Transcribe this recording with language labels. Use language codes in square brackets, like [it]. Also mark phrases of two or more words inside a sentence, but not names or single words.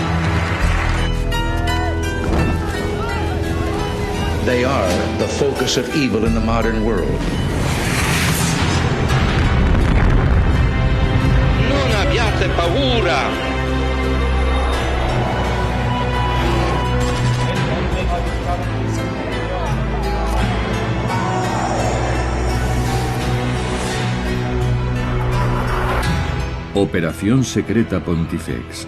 [en] They are the focus of evil in the modern world. [it] Non abbiate paura! [es] Operación Secreta Pontifex.